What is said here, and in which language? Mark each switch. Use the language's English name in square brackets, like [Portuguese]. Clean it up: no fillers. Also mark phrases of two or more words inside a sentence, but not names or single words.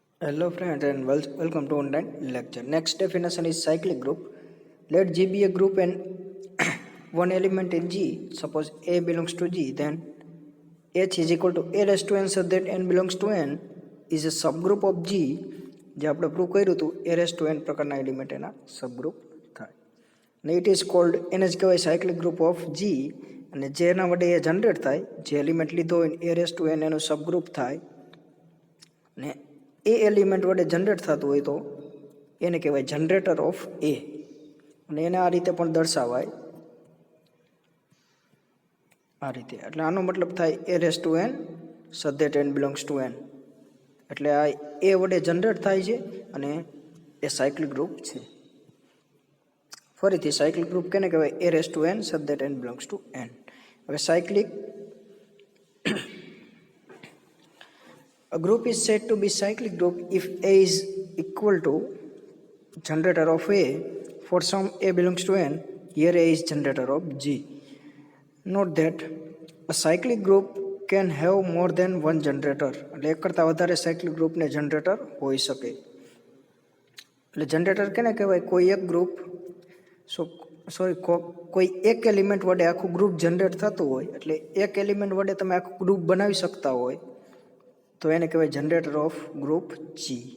[English] Hello friends and welcome to online lecture. Next definition is cyclic group. Let G be a group and one element in G. Suppose A belongs to G, then H is equal to A raised to N so that N belongs to N is a subgroup of G. [Gujarati] જે આપણે પ્રૂવ કર્યું હતું [English] A raised to N [Gujarati] પ્રકારના એલિમેન્ટ એના સબગ્રુપ થાય. અને [English] it is called [Gujarati] એને જ કહેવાય [English] cyclic group of G. [Gujarati] અને જેના વડે એ જનરેટ થાય, જે એલિમેન્ટ લીધો હોય [English] A raised to N [Gujarati] એનું સબગ્રુપ થાય. ને એ એલિમેન્ટ વડે જનરેટ થતું હોય તો એને કહેવાય [English] generator of A. [Gujarati] અને એને આ રીતે પણ દર્શાવાય, આ રીતે. એટલે આનો મતલબ થાય [English] A raised to N such that N belongs to N. [Gujarati] એટલે આ એ વડે જનરેટ થાય છે અને એ [English] cyclic group [Gujarati] છે. ફરીથી [English] cyclic group [Gujarati] કેને કહેવાય? [English] A raised to N such that N belongs to N. હવે સાયક્લિક a group is said to be cyclic group if A is equal to generator of A. For some A belongs to N, here A is generator of G. Note that a cyclic group can have more than one generator. [Gujarati] એટલે એક કરતાં વધારે [English] cyclic groupને generator [Gujarati] હોઈ શકે. એટલે જનરેટર કેને કહેવાય? કોઈ એક ગ્રુપ કોઈ એક એલિમેન્ટ વડે આખું ગ્રુપ જનરેટ થતું હોય, એટલે એક એલિમેન્ટ વડે તમે આખું ગ્રુપ બનાવી શકતા હોય તો એને કહેવાય [English] generator of group G.